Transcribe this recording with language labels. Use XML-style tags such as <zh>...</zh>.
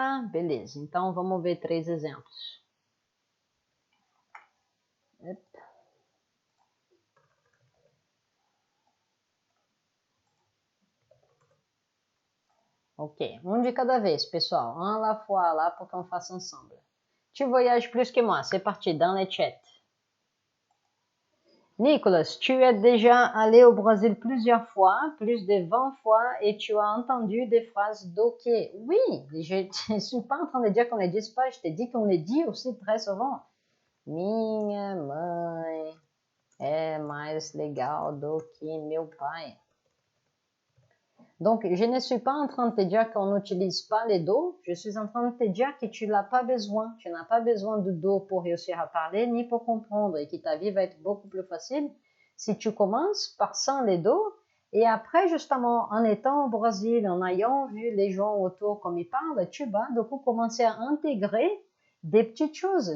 <pt>Beleza, então vamos ver 3 exemplos. Ok, um de cada vez, pessoal.</pt> <fr>Un à la fois là pour qu'on fasse ensemble. Tu voyages plus que moi, c'est parti, dans les chats. Nicolas, tu es déjà allé au Brésil plusieurs fois, plus de 20 fois, et tu as entendu des phrases d'ok. Oui, je ne suis pas en train de dire qu'on les dise pas, je t'ai dit qu'on les dit aussi très souvent.</fr> <pt>Minha mãe é mais legal do que meu pai.</pt> <fr>Donc, je ne suis pas en train de te dire qu'on n'utilise pas les dos, je suis en train de te dire que tu n'as pas besoin. Tu n'as pas besoin de dos pour réussir à parler, ni pour comprendre, et que ta vie va être beaucoup plus facile si tu commences par sans les dos, et après, justement, en étant au Brésil, en ayant vu les gens autour comme ils parlent, tu vas du coup commencer à intégrer des petites choses.</fr>